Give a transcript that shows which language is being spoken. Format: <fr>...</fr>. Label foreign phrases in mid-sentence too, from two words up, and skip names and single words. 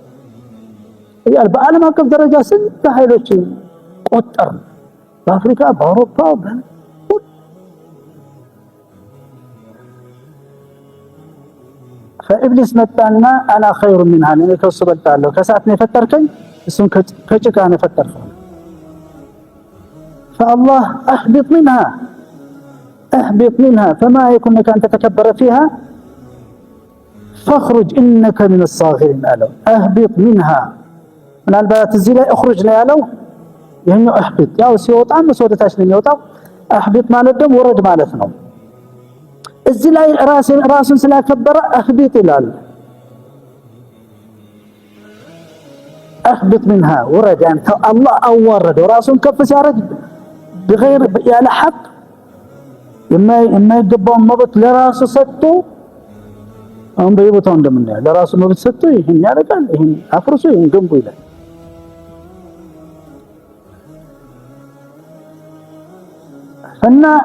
<am>በዓለም አቀፍ ደረጃ ስንት ኃይሎች ቆጠር፣ በአፍሪካ በአውሮፓ فإبليس መጣና</am> <ar>أنا خير منها</ar> <am>እኔ ከሱ በልጣለሁ። ከእሳት ነው የፈጠርከኝ፣ እሱን ከጭቃ ነው የፈጠርከው።</am> <ar>فالله اهبط منها فما يكون لك أن تتكبر فيها فاخرج إنك من الصاغرين قالوا اهبط منها</ar> <am>ምናልባት እዚህ ላይ اخرج ነው ያለው። ይሄኛው اهبط ያው ሲወጣም ወደታች ነው የሚወጣው። اهبط ማለት ደግሞ ወረድ ማለት ነው። እዚህ ላይ ራሱን ስላከበረ اهبط ይላል።</am> <ar>اهبط منها</ar> <am>ወረድ አንተ አላህ አዋረደው ራሱን ከፍ ሲያረግ بغير ያለ ሐቅ የማይገባውን መብት ለራሱ ሰጥቶ አሁን በየቦታው እንደምናየው ለራሱ መብት ሰጥቶ ይሄን ያደርጋል፣ ይሄን አፍርሶ ይሄን ገንቦ ይላል። እና</am>